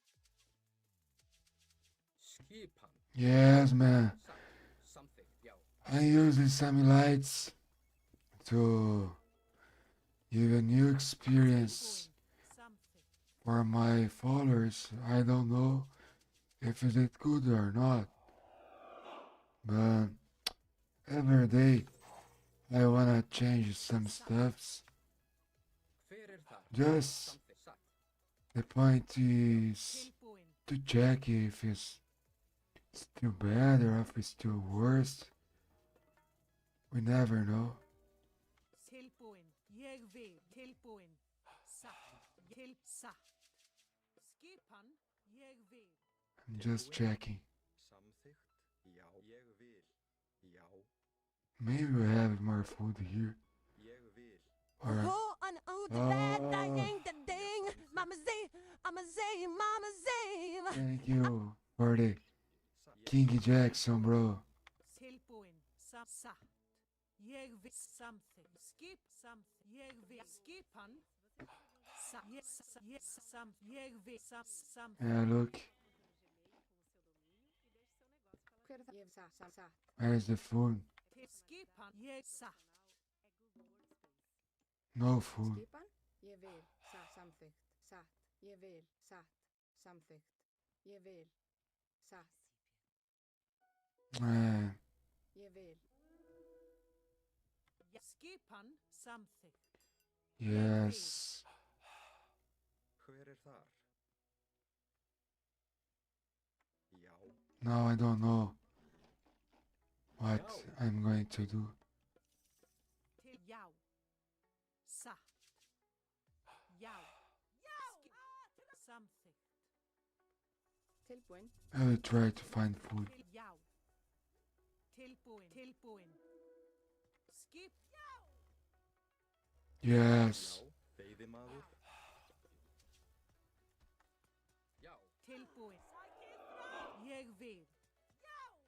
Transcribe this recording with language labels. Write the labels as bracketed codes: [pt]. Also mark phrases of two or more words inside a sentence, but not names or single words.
[is] Skipan. [en] Yes, man. [is] Satt. Samþykkt, já. [en] I use these semi-lights to give a new experience [is] Tilbúin. Samþykkt. [en] for my followers. I don't know if it is good or not, but every day I wanna change some stuffs. [is] Hver þar? [en] Just [is] Samþykkt, satt. [en] the point is [is] Tilbúin. [en] to check if it's still bad or if it's still worse. We never know. [is] Tilbúin. Ég vil. Tilbúin. Satt. Til satt. Skipan. Ég vil. [en] I'm just checking. [is] Samþykkt, já. Ég vil. Já. [en] Maybe we have more food here. [is] Ég vil. [en] Or Oh, an oh, the bad Oh. dang, the dang, Mama Zay, Mama Zay, Mama Zay. thank you for the [is] Satt. [en] King Jackson, bro. [is] Tilbúin. Satt. Ég vil. Samþykkt. Skip. Samþykkt. Ég vil. Skipan. Satt. Ég vil. Samþykkt. [en] Yeah, look, [is] Hver er það? Ég satt. [en] where's the food? [is] Til skipan. Ég satt. [en] No food. [is] Skipan, ég vil. Samþykkt. Satt. Ég vil. Satt. Samþykkt. Ég vil. Satt. [en] Man, [is] Ég vil. Skipan. Samþykkt. [en] yes. [is] Hver þar? Já. [en] Now I don't know what I'm going to do. [is] Til já. Satt. Já. Samþykkt. Tilbúin. [en] I will try to find food. [is] Til já. Tilbúin. Tilbúin. Skip. [en] Yes. [is] Já, veiðimaður. Já, Tilbúin. Ég vil. Já!